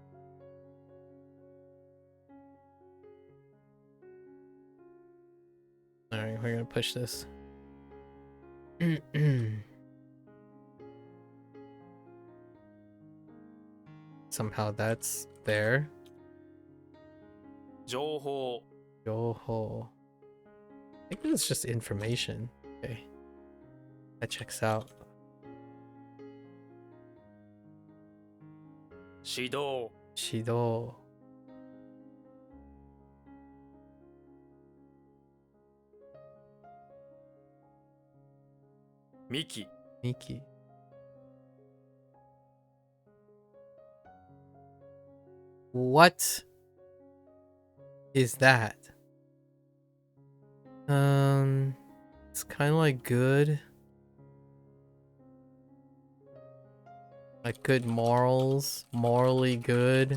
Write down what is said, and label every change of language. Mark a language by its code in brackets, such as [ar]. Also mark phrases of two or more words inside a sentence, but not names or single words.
[en] Alright, we're gonna push this. Somehow that's there. 情報 Yoho. I think it's just information. Okay. That checks out. 指導 Shido. 幹 Miki. What is that? It's kind of like good. Like good morals, morally good.